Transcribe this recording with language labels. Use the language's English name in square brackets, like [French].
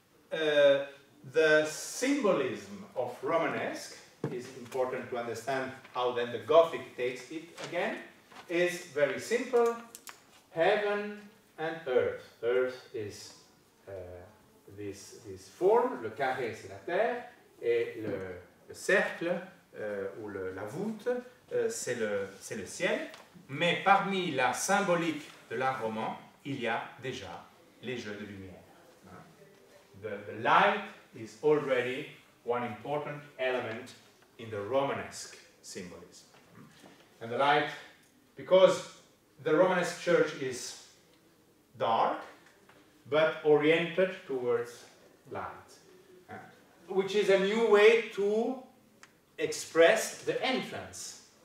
[English] The symbolism of Romanesque is important to understand how then the Gothic takes it again. Is very simple: heaven and earth. Earth is this form, [French] le carré c'est la terre, et le cercle ou la voûte c'est le ciel. Mais parmi la symbolique de l'art roman, il y a déjà les jeux de lumière. [English] The light is already one important element in the Romanesque symbolism. And the light, because the Romanesque church is dark, but oriented towards light, which is a new way to express the entrance.